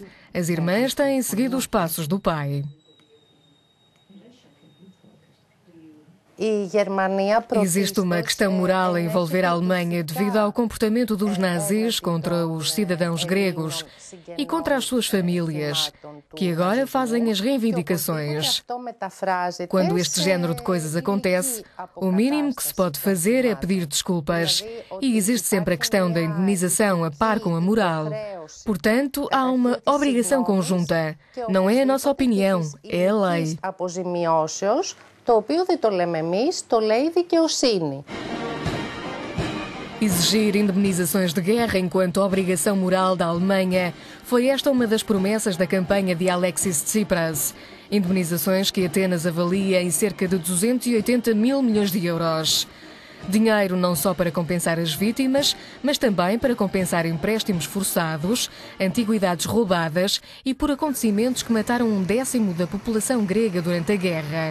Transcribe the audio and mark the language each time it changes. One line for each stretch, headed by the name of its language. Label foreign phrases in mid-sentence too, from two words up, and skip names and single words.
Portuguese: As irmãs têm seguido os passos do pai. Existe uma questão moral a envolver a Alemanha devido ao comportamento dos nazis contra os cidadãos gregos e contra as suas famílias, que agora fazem as reivindicações. Quando este género de coisas acontece, o mínimo que se pode fazer é pedir desculpas. E existe sempre a questão da indenização a par com a moral. Portanto, há uma obrigação conjunta. Não é a nossa opinião, é a lei.
Greek: Το οποίο δεν το λέμε εμείς, το λέει η δικαιοσύνη.
Portuguese: Exigir indemnizações de guerra enquanto obrigação moral da Alemanha foi esta uma das promessas da campanha de Alexis Tsipras. Indemnizações que Atenas avalia em cerca de 280 mil milhões de euros. Dinheiro não só para compensar as vítimas, mas também para compensar empréstimos forçados, antiguidades roubadas e por acontecimentos que mataram 1/10 da população grega durante a guerra.